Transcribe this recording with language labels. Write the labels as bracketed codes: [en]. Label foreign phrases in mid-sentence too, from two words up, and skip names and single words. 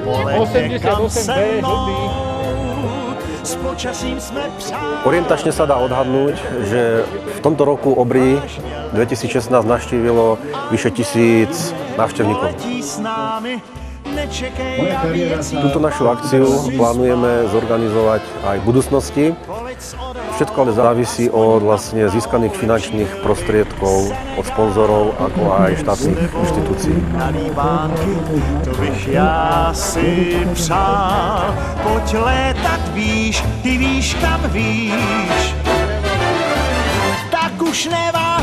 [sk] Orientačne sa dá odhadnúť, že v tomto roku Obry 2016 navštívilo vyše 1000 návštevníkov. Túto našu akciu plánujeme zorganizovať aj v budúcnosti. Všetko ale závisí od vlastne získaných finančných prostriedkov od sponzorov, ako aj štátnych inštitúcií. [cs] Na líbánky, to bych já si přál. Pojď létat, víš, ty víš kam víš. Tak už nevadí.